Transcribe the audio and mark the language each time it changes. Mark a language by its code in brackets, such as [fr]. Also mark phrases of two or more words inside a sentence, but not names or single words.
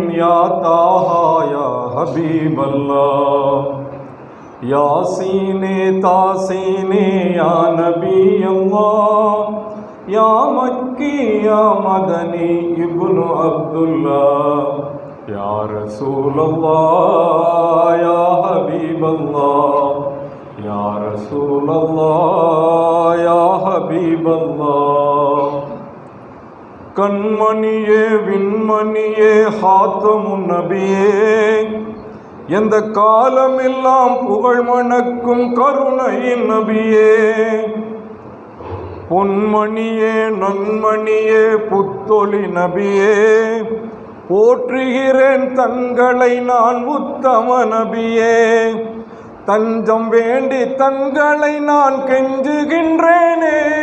[ar] يا طه يا حبيب الله يا سين طاسين يا نبي الله يا مكي يا مدني ابن عبد الله يا رسول الله يا حبيب الله يا رسول الله يا حبيب الله. [ta] கண்மணியே விண்மணியே ஹாத்தமுன் நபியே, எந்த காலமெல்லாம் புகழ் மணக்கும் கருணையின் நபியே, பொன்மணியே நன்மணியே புத்தொளி நபியே, போற்றுகிறேன் தங்களை நான் உத்தம நபியே, தஞ்சம் வேண்டி தங்களை நான் கெஞ்சுகின்றேனே,